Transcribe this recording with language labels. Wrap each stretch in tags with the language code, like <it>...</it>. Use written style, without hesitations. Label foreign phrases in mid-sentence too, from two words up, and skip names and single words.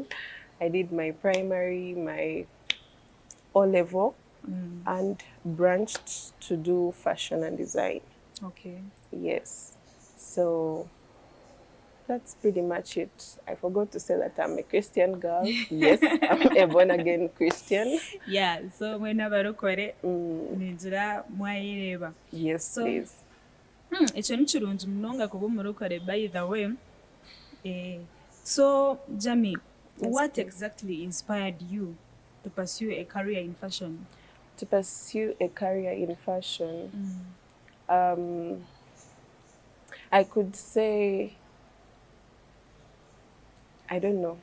<en>I did my primary, my O-level, and branched to do fashion and design. Okay. Yes. So that's pretty much it. I forgot to say that I'm a Christian girl. Yes, I'm a born-again Christian. Yeah, so when</en> <nyn>abarokore ninjira mwayireba.</nyn> <en>Yes, so, please.</en> <nyn>Ekyo ni kirungi munonga kuba omurokore</nyn> <en>by the way. So, Jami, what exactly inspired you to pursue a career in fashion? to pursue a career in fashion, I could say, I don't know.</en>